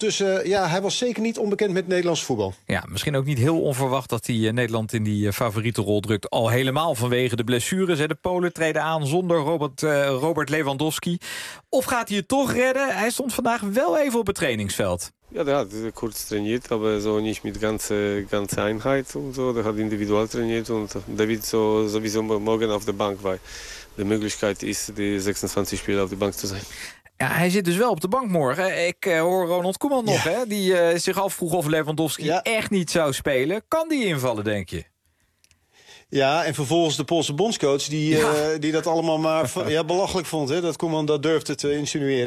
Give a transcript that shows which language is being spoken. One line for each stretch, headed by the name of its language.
Dutch: Dus ja, hij was zeker niet onbekend met Nederlands voetbal. Ja, misschien ook niet heel onverwacht dat hij Nederland in die favoriete rol drukt. Al helemaal vanwege de blessures. Hè. De Polen treden aan zonder Robert Lewandowski. Of gaat hij het toch redden? Hij stond vandaag wel even op het trainingsveld.
German: Ja, der hat kurz trainiert, aber so nicht mit ganze Einheit und so. Der hat individuell trainiert und der wird so, sowieso morgen auf der Bank, weil die Möglichkeit ist, die 26 Spieler auf der Bank zu sein.
Dutch: Ja, hij zit dus wel op de bank morgen. Ik hoor Ronald Koeman nog, hè, die zich afvroeg of Lewandowski echt niet zou spelen. Kan die invallen, denk je? Ja, en vervolgens de Poolse bondscoach die dat allemaal maar belachelijk vond, hè, dat Koeman dat durfde te insinueren.